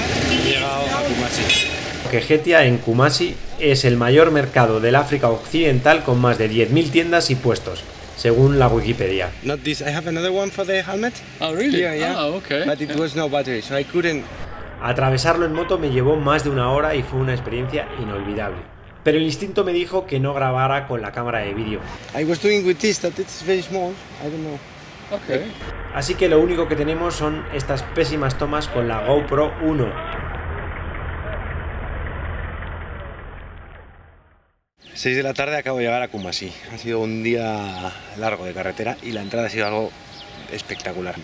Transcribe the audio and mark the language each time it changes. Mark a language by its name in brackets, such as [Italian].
[Spanish] He llegado a Kumasi. Getia en Kumasi es el mayor mercado del África Occidental con más de 10.000 tiendas y puestos, según la Wikipedia. [English] Not this. I have another one for the helmet. Oh, really? Yeah. Oh, okay. But it was no battery, so I couldn't. [Spanish] Atravesarlo en moto me llevó más de una hora y fue una experiencia inolvidable. Pero el instinto me dijo que no grabara con la cámara de vídeo. [English] I was doing with this, that it's very small. I don't know. Okay. [Spanish] Así que lo único que tenemos son estas pésimas tomas con la GoPro 1. 6 de la tarde acabo de llegar a Kumasi. Ha sido un día largo de carretera y la entrada ha sido algo espectacular.